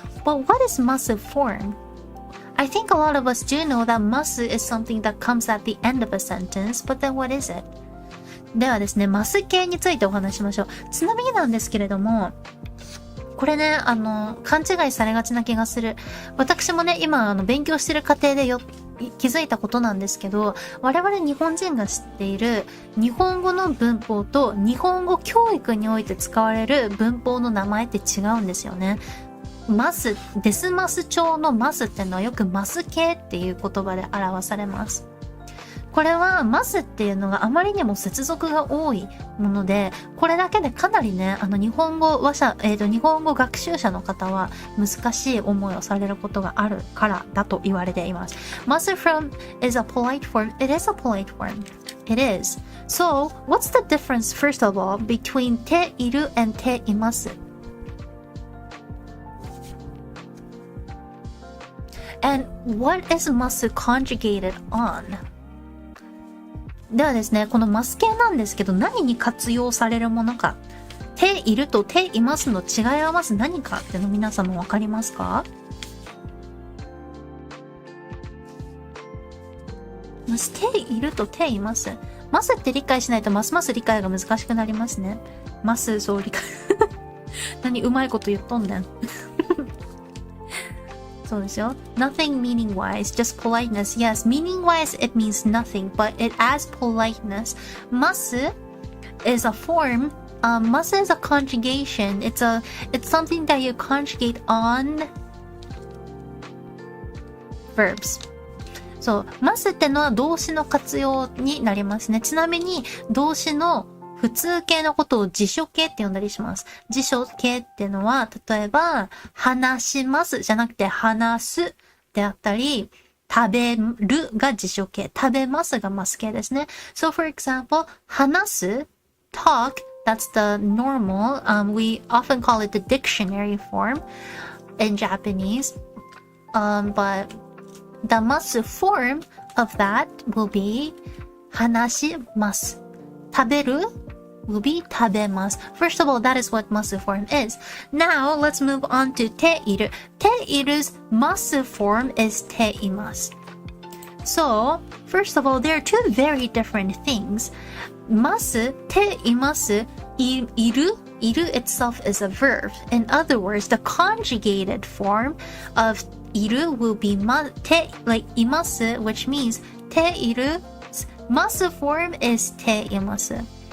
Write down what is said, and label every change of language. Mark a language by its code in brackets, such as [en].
[en] But what is masu form? I think a lot of us do know that masu is something that comes at the end of a sentence, but then what is it? [ja] ではですね、マス形についてお話しましょう。ちなみになんですけれども、これね、勘違いされがちな気がする。私もね、今、勉強してる過程で気づいたことなんですけど、我々日本人が知っている日本語の文法と日本語教育において使われる文法の名前って違うんですよね。デスマス調のマスってのはよくマス形っていう言葉で表されます。これはマスっていうのがあまりにも接続が多いもので、これだけでかなりね、日本語学習者の方は難しい思いをされることがあるからだと言われています。 [en] Masu form is a polite form. It is a polite form. It is. So, what's the difference, first of all, between ている and ています? And what is masu conjugated on? [ja] ではですね、このマス形なんですけど、何に活用されるものか。ているとていますの違いはまず何かっての皆様わかりますか？ているとています。マスって理解しないとますます理解が難しくなりますね。マス、そう理解。何うまいこと言っとんねん。そうですよ。 [en] Nothing meaning-wise, just politeness. Yes, meaning-wise it means nothing, but it adds politeness. Masu is a form. Masu is a conjugation. It's something that you conjugate on verbs. [ja] そう、マスってのは動詞の活用になりますね。ちなみに動詞の普通形のことを辞書形って呼んだりします。辞書形っていうのは、例えば、話しますじゃなくて話すであったり、食べるが辞書形、食べますがます形ですね。 [en] So for example, 話す talk, that's the normal, we often call it the dictionary form in Japanese. But the ます form of that will be 話します。食べる will be 食べます。 First of all, that is what ます form is. Now, let's move on to ている。ていru's ます form is ています。 So, first of all, there are two very different things. ます、ています、いる itself is a verb. In other words, the conjugated form of いる will be て like います which means ている ます form is ています。